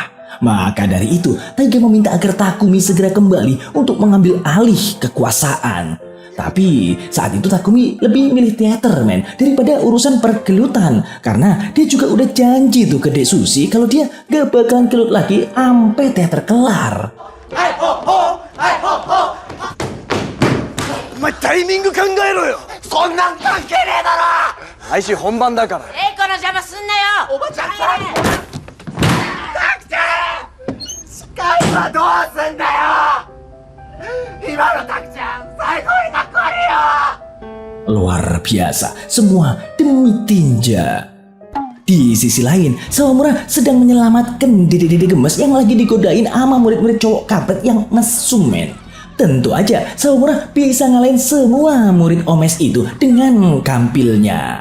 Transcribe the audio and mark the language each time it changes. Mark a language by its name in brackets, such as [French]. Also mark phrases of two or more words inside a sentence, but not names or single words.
[Indonesian] Maka dari itu, Taiga meminta agar Takumi segera kembali untuk mengambil alih kekuasaan. Tapi saat itu Takumi lebih milih teater, men, daripada urusan pergelutan. Karena dia juga udah janji tuh ke Dek Sushi kalau dia gak bakalan gelut lagi sampai teater kelar. [Japanese] お前タイミング考えろよ。そんなん関係ねえだろ。来週本番だから。えいこの邪魔すんなよ。おばちゃんさん。司会はどうすんだよ。今のタクちゃん最高にかっこいいよ。 [Indonesian] Luar biasa, semua demi tinja. Di sisi lain, Sawamura sedang menyelamatkan dede-dede gemes yang lagi digodain sama murid-murid cowok kampret yang mesum, men. Tentu aja Sawamura bisa ngalahin semua murid omes itu dengan kampilnya.